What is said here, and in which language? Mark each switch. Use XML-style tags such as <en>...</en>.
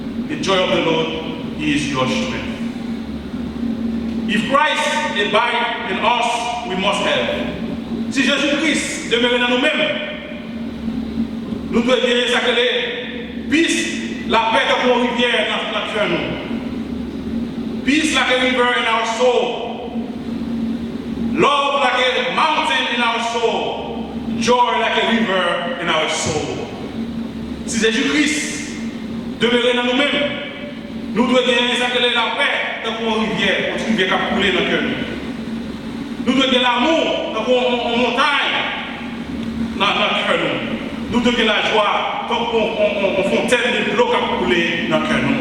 <en>The joy of the Lord is your strength. If Christ abides in us, we must have.</en> <fr>Si Jésus-Christ demeure dans nous-mêmes, nous devons gagner ça que les peace, la paix comme une rivière dans notre cœur.</fr> <en>Peace like a river in our soul. Love like a mountain in our soul. Joy like a river in our soul.</en> <fr>Si Jésus-Christ demeure dans nous-mêmes, nous devons gagner ça que la paix comme une rivière qui a coulé dans le cœur. Nous devons gagner l'amour comme une montagne dans notre cœur. Nous devons la joie comme on fontaine de l'eau qui a coulé dans le cœur.</fr>